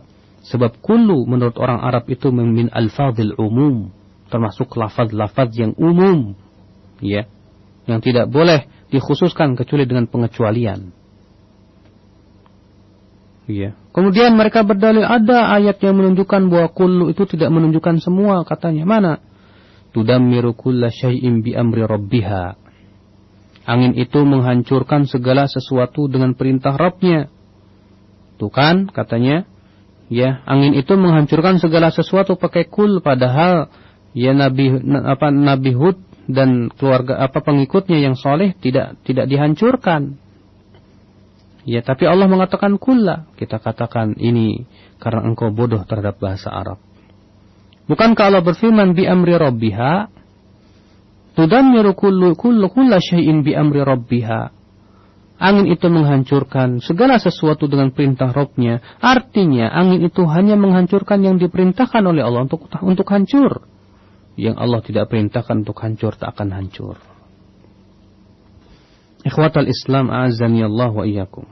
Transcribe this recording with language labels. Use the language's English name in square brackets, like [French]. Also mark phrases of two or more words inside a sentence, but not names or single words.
[Indonesian] Sebab kullu menurut orang Arab itu [Arabic] من ألفاظ العموم, [Indonesian] termasuk lafaz-lafaz yang umum, ya, yang tidak boleh dikhususkan kecuali dengan pengecualian. Ya. Kemudian mereka berdalil ada ayat yang menunjukkan bahwa kullu itu tidak menunjukkan semua, katanya. Mana? [Arabic] تدمر كل شيء بأمر ربها. [Indonesian] Angin itu menghancurkan segala sesuatu dengan perintah Rabbnya. Tuh kan, katanya, ya, angin itu menghancurkan segala sesuatu pakai kul, padahal ya Nabi Hud dan keluarga pengikutnya yang soleh tidak dihancurkan. Ya, tapi Allah mengatakan kulla. Kita katakan ini karena engkau bodoh terhadap bahasa Arab. Bukankah Allah berfirman [Arabic] بأمر ربها? تدمر كل شيء بأمر ربها. [Indonesian] Angin itu menghancurkan segala sesuatu dengan perintah Rabbnya. Artinya angin itu hanya menghancurkan yang diperintahkan oleh Allah untuk hancur. Yang Allah tidak perintahkan untuk hancur tak akan hancur. [Arabic] إخوة الإسلام أعزني الله وإياكم.